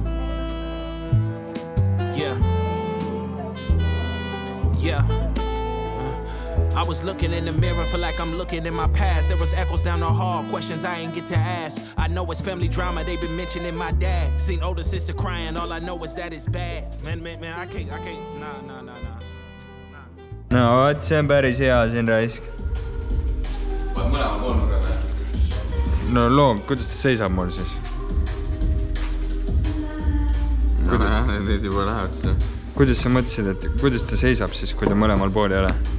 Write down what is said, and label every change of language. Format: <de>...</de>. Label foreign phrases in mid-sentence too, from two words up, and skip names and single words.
<en>I was looking in the mirror, feel like I'm looking in my past. There was echoes down the hall, questions I ain't get to ask. I know it's family drama, they been mentioning my dad. Seen older sister crying, all I know is that it's bad. Man, I can't, nah.</en> <et>No, vot, see on päris hea siin raisk. Vaat mõlema poolnurga või? No loom, kuidas ta seisab mul siis? Need juba lähevad siis. Kuidas sa mõtlesid, et kuidas ta seisab siis, kui ta mõlemal pool ei ole?</et>